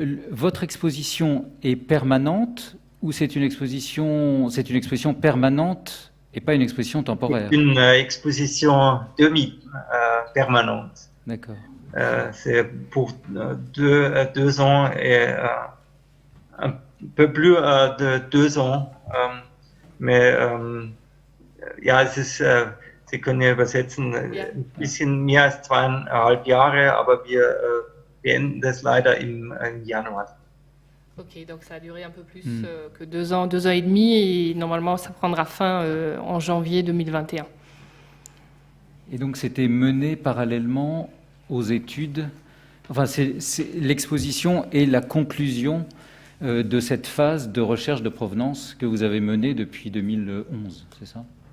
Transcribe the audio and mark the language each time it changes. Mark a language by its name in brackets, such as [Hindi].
[French] Votre exposition est permanente ou c'est une exposition permanente et pas une exposition temporaire? Une exposition demi-permanente. D'accord. C'est pour 2 ans et un peu plus de 2 ans. [German] Mais ja, es ist, Sie können ja übersetzen, ein bisschen mehr als 2,5 Jahre, aber wir beenden das leider im Januar. [French] Ok, donc ça a duré un peu plus que 2 ans, 2 ans et demi, et normalement ça prendra fin en janvier 2021. Et donc c'était mené parallèlement aux études. Enfin, l'exposition est la conclusion de cette phase de recherche de provenance que vous avez menée depuis 2011, c'est ça?